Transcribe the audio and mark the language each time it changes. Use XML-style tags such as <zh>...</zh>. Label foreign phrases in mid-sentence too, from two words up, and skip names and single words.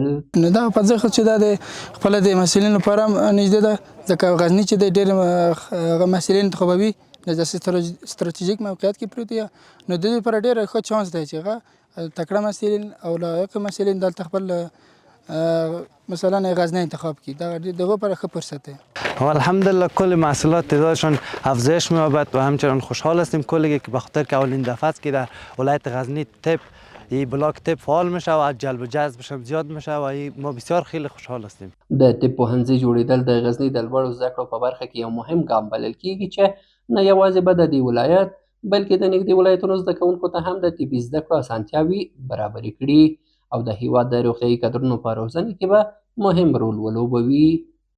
<ps>نو دا په ځکه چې دا د خپل د محصلینو لپاره نږدې ده، ځکه غزني چې د ډېر محصلین انتخابوي د ستراتیژیک موقعیت کې پروت دی، نو د دې لپاره ډېر ښه چانس دی چې هغه تکړه محصلین او لایق محصلین دلته خپل مثلا غزنی انتخاب کړي. دغه لپاره ښه فرصت دی.</ps> <fa>الحمدلله کل محصولات تعدادشان افزایش می‌یابد و همچنان خوشحال هستیم کلی که به خاطر که اولین دفعه است که در ولایت غزنی طب این بلاک طب فعال میشه و جلب و جذبش هم زیاد میشه و ما بسیار خیلی خوشحال هستیم.</fa> <ps>د طب پوهنځي جوړېدل د غزني د لوړو زده کړو په برخه کې یو مهم ګام بلل کېږي چې نه یوازې به د دې ولایت بلکې د نږدې ولایتونو زده کوونکو ته هم د طبي زده کړو اسانتیاوې برابرې کړي او د هیواد د روغتیایي کادرونو په روزنې کې به مهم رول ولوبوي.</ps>